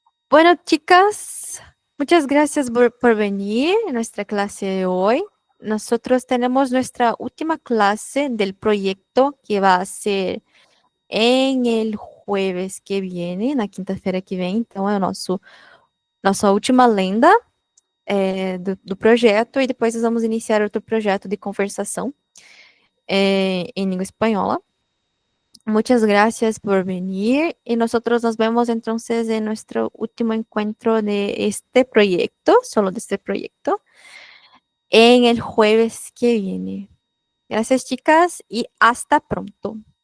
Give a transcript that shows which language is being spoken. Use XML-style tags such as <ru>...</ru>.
<es>Bueno, chicas, muchas gracias por venir a nuestra clase de hoy. Nosotros tenemos nuestra última clase del proyecto que va a ser em el jueves que viene,</es> <pt>na quinta-feira que vem. Então, é nossa última lenda do projeto, e depois nós vamos iniciar outro projeto de conversação em língua espanhola.</pt> <es>Muchas gracias por venir y nosotros nos vemos entonces en nuestro último encuentro de este proyecto, solo de este proyecto, en el jueves que viene. Gracias, chicas, y hasta pronto.</es>